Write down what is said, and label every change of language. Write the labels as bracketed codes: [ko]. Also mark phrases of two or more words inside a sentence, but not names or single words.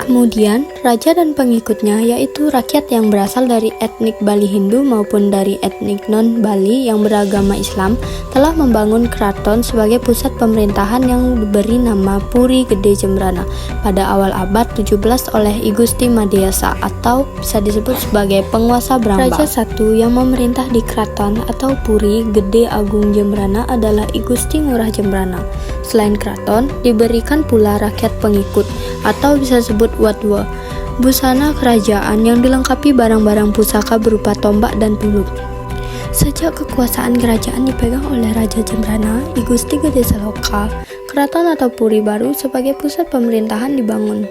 [id] Kemudian, raja dan pengikutnya yaitu rakyat yang berasal dari etnik Bali Hindu maupun dari etnik non-Bali yang beragama Islam telah membangun keraton sebagai pusat pemerintahan yang diberi nama Puri Gede Jembrana pada awal abad 17 oleh I Gusti Madiasa atau bisa disebut sebagai penguasa Brambang. Raja satu yang memerintah di keraton atau Puri Gede Agung Jembrana adalah I Gusti Ngurah Jembrana. Selain keraton, diberikan pula rakyat pengikut atau bisa disebut wadwa, busana kerajaan yang dilengkapi barang-barang pusaka berupa tombak dan tuluk. Sejak kekuasaan kerajaan dipegang oleh Raja Jembrana, I Gusti Gede Saloka, keraton atau puri baru sebagai pusat pemerintahan dibangun.